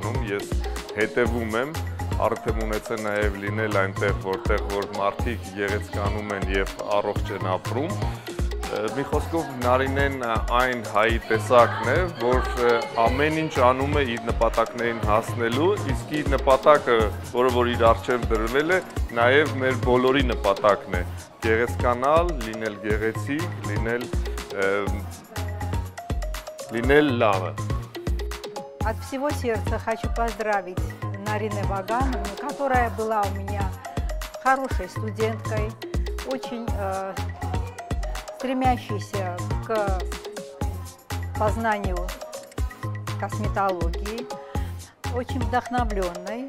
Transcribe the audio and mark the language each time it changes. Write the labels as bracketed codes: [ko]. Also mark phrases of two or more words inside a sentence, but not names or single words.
[hy] անում։ Ես հետեւում եմ, արդեն ունեցել նաեւ լինել այնտեղ, որտեղ մարդիկ գեղեցկանում են եւ առողջ են ապրում։ Մի խոսքով Նարինեն այն հայի տեսակն է, որ ամեն ինչ անում է իր նպատակներին հասնելու, իսկ իր նպատակը, որը որ իր առջև դրվել է, նաև մեր բոլորի նպատակն է՝ գեղեցկանալ, լինել գեղեցիկ, լինել լավը։ [ru] От всего сердца хочу поздравить Нарине Вагановну, которая была у меня хорошей студенткой, очень стремящейся к познанию косметологии, очень вдохновленной.